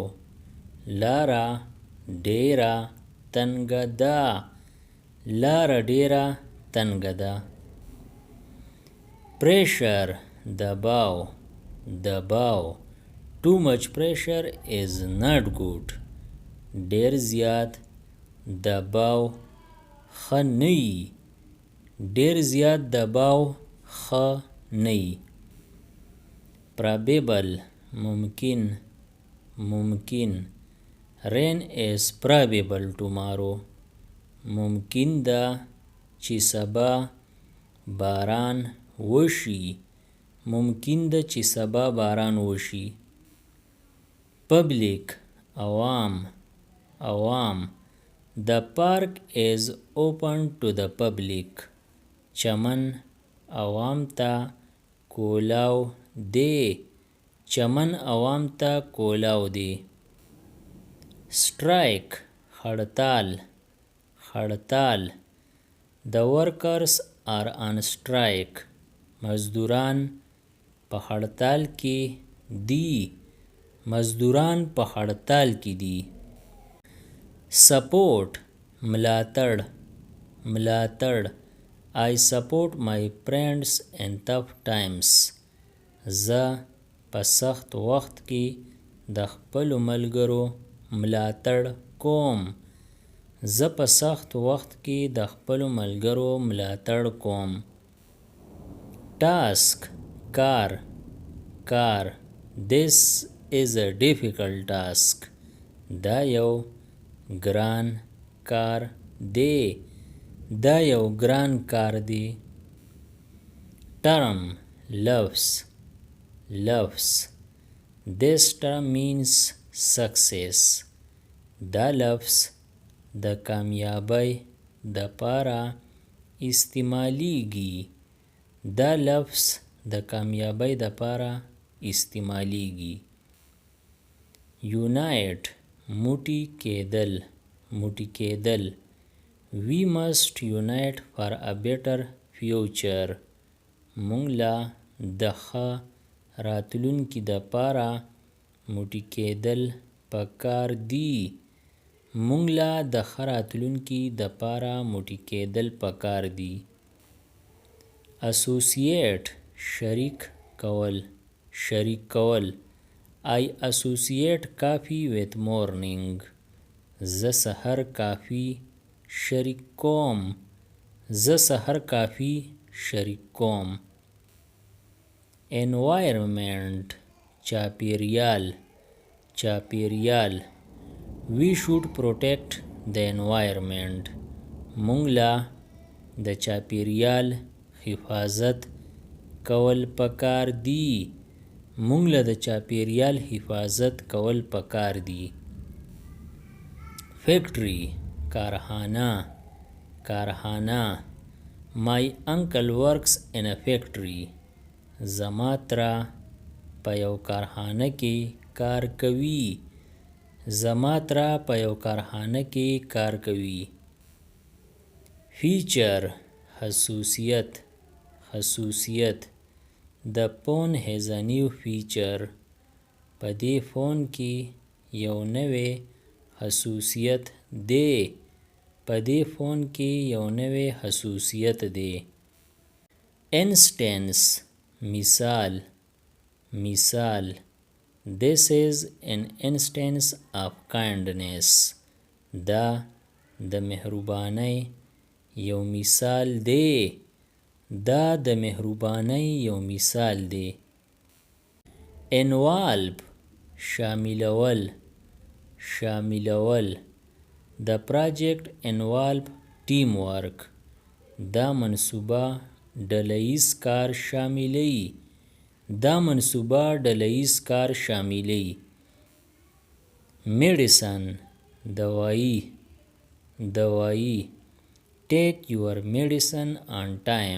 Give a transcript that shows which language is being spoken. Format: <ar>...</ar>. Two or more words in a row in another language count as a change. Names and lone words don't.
<ps>لاره ډیره تنګه ده. لاره ډیره تنګه ده.</ps> <en>Pressure دباو Too much pressure is not good.</en> <ps>ډیر زیات دباو ښه نه وي. ډیر زیات دباو ښه نه وي.</ps> <en>Probable ممکن Rain is probable tomorrow.</en> <ps>ممکن ده چې سبا باران وشي. ممکن ده چې سبا باران وشي.</ps> <en>Public عوام The park is open to the public.</en> <ps>چمن عوام ته کولاو دی. چمن عوام ته کولاو دی.</ps> <en>Strike هړتال The workers are on strike.</en> <ps>مزدوران په هړتال کې دي. مزدوران په هړتال کې دي.</ps> <en>Support ملاتړ I support my friends in tough times.</en> <ps>زه په سخت وخت کې د خپلو ملګرو ملاتړ کوم. زه په سخت وخت کې د خپلو ملګرو ملاتړ کوم.</ps> <en>Task کار This is a difficult task.</en> <ps>دا یو ګران کار دی.</ps> <en>Term لفظ This term means success.</en> <ps>دا لفظ د کامیابی د پاره استعمالیږي. دا لفظ د کامیابی د پاره استعمالیږي.</ps> <en>Unite</en> <ps>موټی کېدل</ps> <en>We must unite for a better future.</en> <ps>مونږ لا د ښه راتلونکي د پاره موټی کېدل پکار دي. مونږ لا د ښه راتلونکي د پاره موټی کېدل پکار دي.</ps> <en>Associate</en> <ps>شریک کول</ps> <en>I associate coffee with morning.</en> <ps>زه سحر کافي شریک کوم.</ps> <en>Environment چاپیریال We should protect the environment.</en> <ps>مونږ لا د چاپیریال حفاظت کول پکار دي.</ps> <en>Factory کارخانه My uncle works in a factory.</en> <ps>زما تره په یو کارخانه کې کار کوي.</ps> <en>Feature خصوصیت The phone has a new feature.</en> <ps>په دې فون کې یو نوې خصوصیت دی.</ps> <en>Instance مثال This is an instance of kindness.</en> <ps>دا د مهربانۍ یو مثال دی.</ps> <en>Involve شاملول The project involve teamwork.</en> <ps>دا منصوبه ډلهییز کار شاملوي. دا منصوبه ډلهییز کار شاملوي.</ps> <en>Medicine دوايي Take your medicine on time.</en>